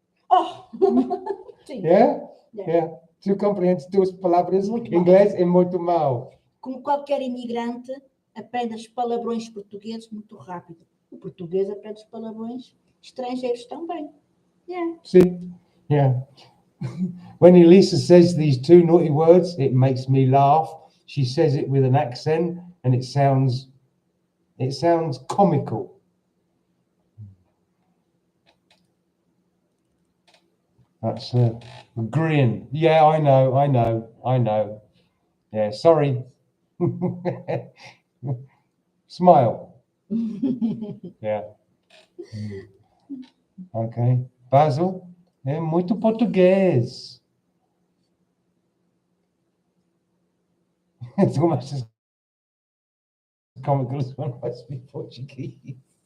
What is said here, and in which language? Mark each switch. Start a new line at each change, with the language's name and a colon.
Portuguese: Oh. Sim.
English: Yeah? Yeah. Yeah.
Portuguese: Tu compreendes duas palavras Muito mal. inglês e muito mal. Como qualquer imigrante, aprende os palavrões portugueses muito rápido. O português aprende os palavrões estrangeiros também.
English: Yeah. See? Yeah. When Elisa says these two naughty words, it makes me laugh. She says it with an accent and it sounds comical. That's a grin. Yeah, I know. Yeah, sorry. Smile. Yeah. Okay.
Portuguese: Basil, é muito português. Tu achas
English: comical as when I speak Portuguese?